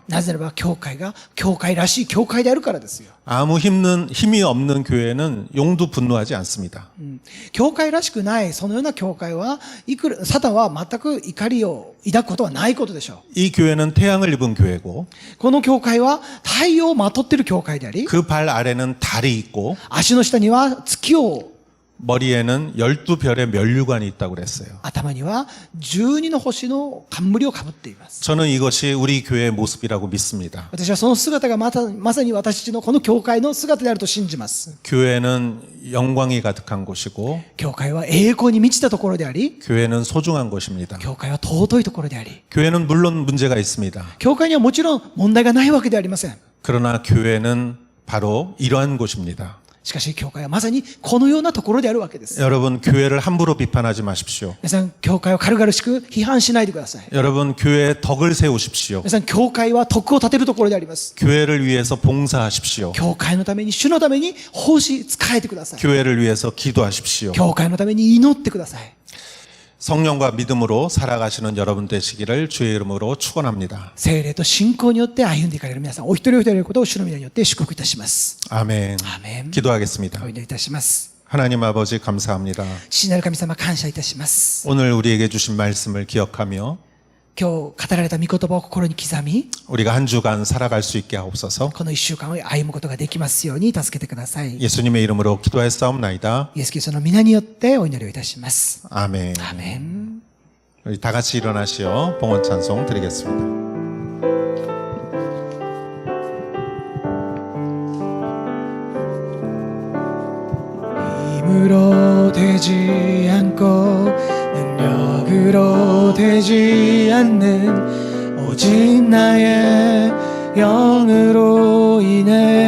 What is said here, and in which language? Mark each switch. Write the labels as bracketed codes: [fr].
[ja] なぜならば教会が教会らしい教会であるからですよ。 [ko] 아무 힘이 없는 교회는 용도 분노하지 않습니다. [ja] 教会らしくないそのような教会はサタンは全く怒りを抱くことはないことでしょう。 [ko] 이 교회는 태양을 입은 교회고 [ja] この教会は太陽をまとっている教会であり、 [ko] 그 발 아래는 달이 있고 [ja] 足の下には月を、 [ko] 머리에는 12별의 면류관이 있다고 그랬어요. [ja] 頭には12の星の冠をかぶっています。 [ko] 저는 이것이 우리 교회의 모습이라고 믿습니다. [ja] 私はその姿がまさに私たちのこの教会の姿であると信じます。 [ko] 교회는 영광이 가득한 곳이고 [ja] 教会は栄光に満ちたところであり、 [ko] 교회는 소중한 곳입니다. [ja] 教会は尊いところであり、 [ko] 교회는 물론 문제가 있습니다. [ja] 教会にはもちろん問題がないわけではありません。 [ko] 그러나 교회는 바로 이러한 곳입니다. [ja] しかし教会はまさにこのようなところであるわけです。 [ko] 여러분 교회를 함부로 비판하지 마십시오. [ja] 皆さん、教会を軽々しく批判しないでください。 [ko] 여러분 교회에 덕을 세우십시오. [ja] 皆さん、教会は徳を立てるところであります。 [ko] 교회를 위해서 봉사하십시오. [ja] 教会のために、主のために奉仕使えてください。 [ko] 교회를 위해서 기도하십시오. [ja] 教会のために祈ってください。 [ko] 성령과 믿음으로 살아가시는 여러분 되시기를 주의 이름으로 축원합니다. [ja] 聖霊と信仰によって歩んでいかれる皆さん、お一人お一人のことを主の皆によって祝福いたします。 [ko] 아멘. 아멘. 기도하겠습니다. [ja] お祈りいたします。 [ko] 하나님 아버지 감사합니다. [ja] 父なる神様感謝いたします。 [ko] 오늘 우리에게 주신 말씀을 기억하며 [ja] 今日語られた御言葉を心に刻み、 [ko] 우리가 한 주간 살아갈 수 있게 하옵소서. [ja] この一週間を歩むことができますように助けてください。 [ko] 예수님의 이름으로 기도하였사옵나이다. [ja] イエス・キリストの皆によってお祈りをいたします。 [ko] 아멘. [ja] アーメン。 [ko] 우리 다 같이 일어나시어 봉헌 찬송 드리겠습니다. 힘으로 되지 않고 능력으로 되지 않는 오직 나의 영으로 인해